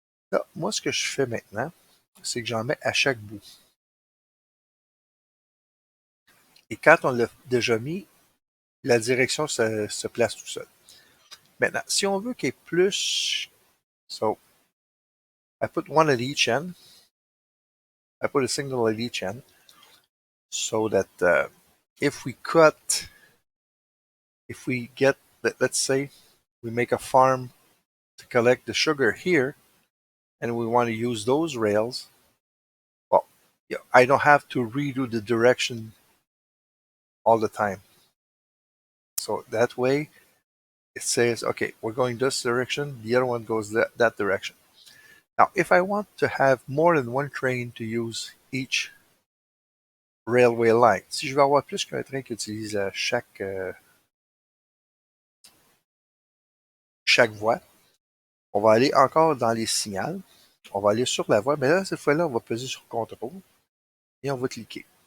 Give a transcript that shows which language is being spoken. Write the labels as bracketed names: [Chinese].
[French] Là, moi, ce que je fais maintenant, c'est que j'en mets à chaque bout. Et quand on l'a déjà mis, la direction se place tout seul. Maintenant, si on veut qu'il y ait plus, [English] so I put one at each end. I put a signal at each end so that if we cut, if we get, let's say, we make a farm to collect the sugar here, and we want to use those rails, well, I don't have to redo the direction all the time. So that way, it says, okay, we're going this direction, the other one goes that direction. Now, if I want to have more than one train to use each railway line, [French] si je veux avoir plus qu'un train qui utilise chaque voie, on va aller encore dans les signaux, on va aller sur la voie, mais là, cette fois-là, on va peser sur contrôle et on va cliquer.